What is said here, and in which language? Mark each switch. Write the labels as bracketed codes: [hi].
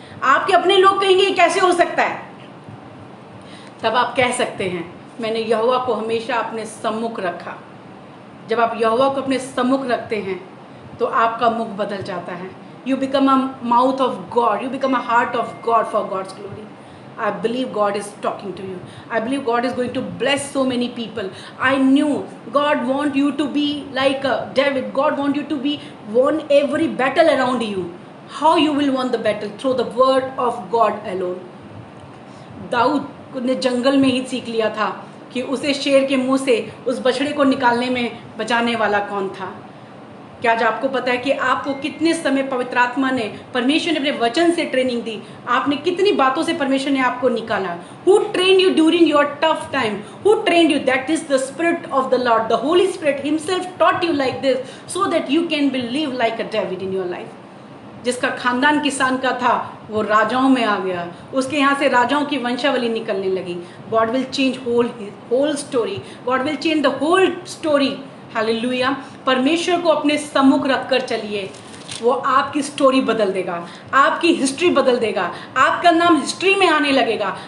[hi] आपके अपने लोग कहेंगे ये कैसे हो सकता है। तब आप कह सकते हैं मैंने यहोवा को हमेशा अपने सम्मुख रखा। जब आप यहोवा को अपने सम्मुख रखते हैं तो आपका मुख बदल जाता है। [en] You become a mouth of God. You become a heart of God for God's glory. I believe God is talking to you. I believe God is going to bless so many people. I knew God want you to be like David. God want you to be won every battle around you. How you will won the battle? Through the word of God alone. [hi] Dawood ने जंगल में ही सीख लिया था कि उसे शेर के मुंह से उस बछड़े को निकालने में बचाने वाला कौन था। क्या आज आपको पता है कि आपको कितने समय पवित्र आत्मा ने, परमेश्वर ने अपने वचन से ट्रेनिंग दी? आपने कितनी बातों से परमेश्वर ने आपको निकाला? [en] Who trained you during your tough time? Who trained you? That is the Spirit of the Lord. The Holy Spirit Himself taught you like this so that you can believe like a David in your life. [hi] जिसका खानदान किसान का था वो राजाओं में आ गया, उसके यहाँ से राजाओं की वंशावली निकलने लगी। [en] God will change whole story. God will change the whole story. Hallelujah. [hi] परमेश्वर को अपने सम्मुख रखकर चलिए, वो आपकी स्टोरी बदल देगा, आपकी हिस्ट्री बदल देगा, आपका नाम हिस्ट्री में आने लगेगा।